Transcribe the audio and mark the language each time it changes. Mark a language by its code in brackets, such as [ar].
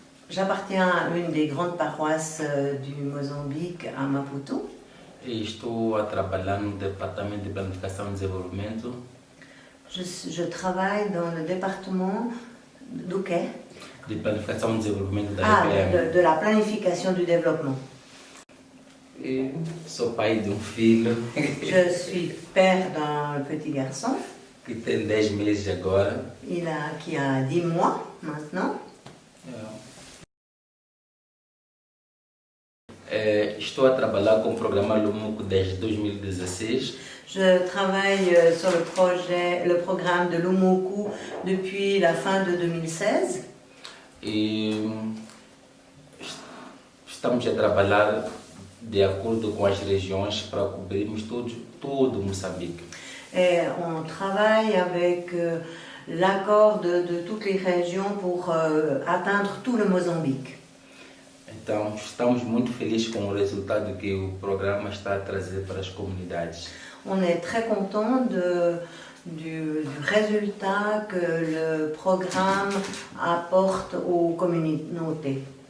[fr] J'appartiens à une des grandes paroisses du Mozambique, à Maputo. [pt] E estou a trabalhar no Departamento de Planificação e Desenvolvimento. [fr] Je travaille dans le département [pt] do quê? De Planificação e Desenvolvimento da EPM. [fr] De la planification du développement. [pt] E sou pai de um filho [fr] Je suis père d'un petit garçon [pt] que tem 10 meses agora. [fr] qui a 10 mois maintenant. [pt] Estou a trabalhar com o programa Lumuco desde 2016. [fr] Je travaille sur le programme de Lumuku depuis la fin de 2016. [pt] E estamos a trabalhar de acordo com as regiões para cobrirmos todo Moçambique. [fr] Et on travaille avec l'accord de toutes les régions pour atteindre tout le Mozambique. [pt] Então, estamos muito felizes com o resultado que o programa está a trazer para as comunidades. [fr] On est très content du résultat que le programme apporte aux communautés.